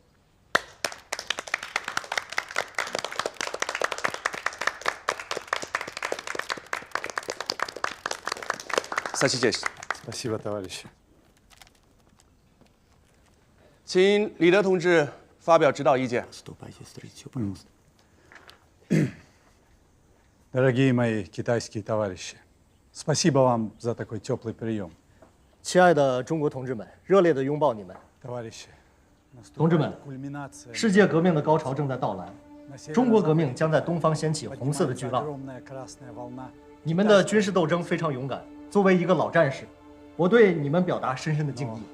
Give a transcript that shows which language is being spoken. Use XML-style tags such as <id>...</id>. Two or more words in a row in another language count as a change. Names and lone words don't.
<ru>Спасибо, товарищи.</ru> <zh>请李德同志发表指导意见。</zh> <ru>Дорогие мои китайские товарищи, спасибо вам за такой теплый прием.</ru> <zh>亲爱的中国同志们，热烈的拥抱你们。</zh> <ru>Товарищи,</ru> <zh>同志们，世界革命的高潮正在到来，中国革命将在东方掀起红色的巨浪。你们的军事斗争非常勇敢，作为一个老战士，我对你们表达深深的敬意。</zh>